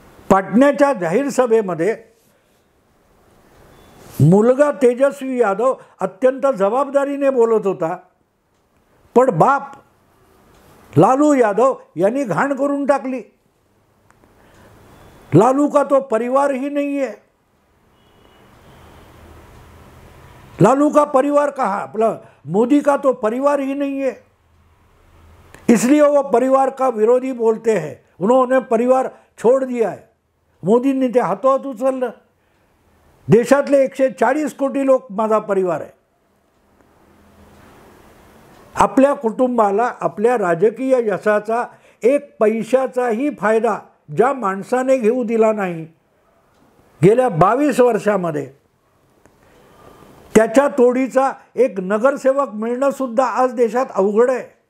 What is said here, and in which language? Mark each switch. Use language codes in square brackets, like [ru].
[mr] पाटण्याच्या जाहीर सभेमध्ये मुलगा तेजस्वी यादव अत्यंत जबाबदारीने बोलत होता, पण बाप लालू यादव यांनी घाण करून टाकली. [hi] लालू का तो परिवार ही नहीं है, लालू का परिवार कहाँ, मोदी का तो परिवार ही नहीं है, इसलिए वो परिवार का विरोधी बोलते हैं. उन्होंने परिवार छोड़ दिया है. [mr] मोदींनी ते हातोहात उचललं. देशातले 140 कोटी लोक माझा परिवार आहे. आपल्या कुटुंबाला आपल्या राजकीय यशाचा 1 पैशाचाही फायदा ज्या माणसाने घेऊ दिला नाही गेल्या 22 वर्षामध्ये, त्याच्या तोडीचा एक नगरसेवक मिळणं सुद्धा आज देशात अवघड आहे.